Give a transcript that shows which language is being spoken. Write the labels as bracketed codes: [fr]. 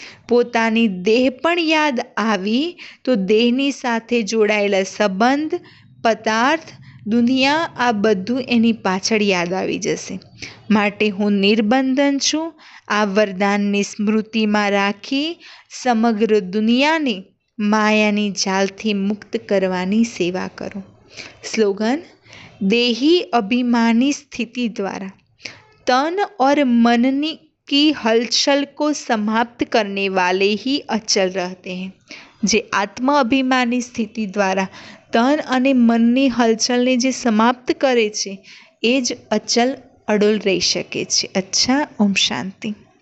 [gu] પોતાની દેહ પણ યાદ આવી તો દેહની સાથે જોડાયેલા સંબંધ પદાર્થ દુનિયા આ બધું એની પાછળ યાદ આવી જશે. માટે હું નિર્બંધન છું. આ વરદાનની સ્મૃતિમાં રાખી સમગ્ર દુનિયાને માયાની જાલથી મુક્ત કરવાની સેવા કરો. [hi] स्लोगन: देही अभिमानी स्थिति द्वारा तन और मन की हलचल को समाप्त करने वाले ही अचल रहते हैं. [gu] જે આત્મ અભિમાની સ્થિતિ દ્વારા તન અને મનની હલચલને જે સમાપ્ત કરે છે એ જ અચલ અડોલ રહી શકે છે. અચ્છા, ઓમ શાંતિ.